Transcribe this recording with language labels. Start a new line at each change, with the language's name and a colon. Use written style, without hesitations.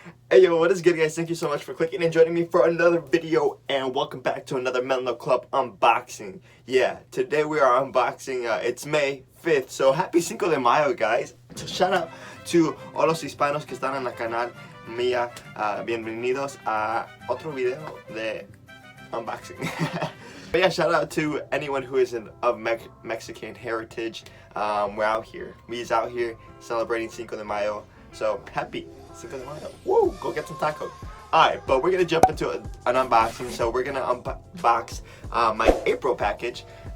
English: Hey yo, what is good guys? Thank you so much for clicking and joining me for another video, and welcome back to another Menlo Club unboxing. Yeah, today we are unboxing, it's May 5th, so happy Cinco de Mayo guys. So shout out to all
Spanish: los hispanos que están en la canal mía. Bienvenidos a otro video de unboxing.
English: But yeah, shout out to anyone who is of Mexican heritage. We're out here. We's out here celebrating Cinco de Mayo. So happy Cinco de Mayo. Woo! Go get some tacos. Alright, but we're gonna jump into an unboxing. So we're gonna unbox my April package.